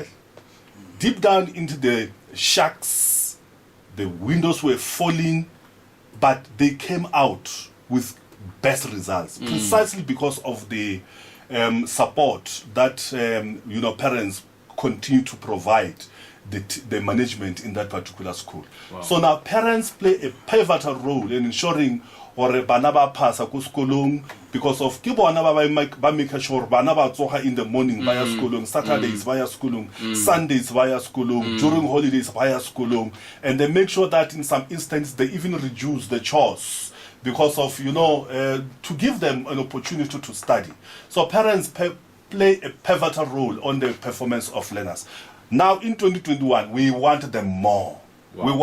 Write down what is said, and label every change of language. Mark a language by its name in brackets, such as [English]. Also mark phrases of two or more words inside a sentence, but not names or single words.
[English] Deep down into the shacks, the windows were falling, but they came out with best results, precisely because of the support that parents continue to provide the management in that particular school. Wow. So now parents play a pivotal role in ensuring or [Tswana] bana ba phasa ko sekolong, [English] because of [Tswana] ke bona ba [English] make sure [Tswana] bana ba tsoga [English] in the morning [Tswana] ba ya sekolong, Saturdays ba ya sekolong, Sundays ba ya sekolong, [English] during holidays [Tswana] ba ya sekolong, [English] and they make sure that in some instances they even reduce the chores because of to give them an opportunity to study. So parents play a pivotal role on the performance of learners. Now in 2021 we want them more. Wow. We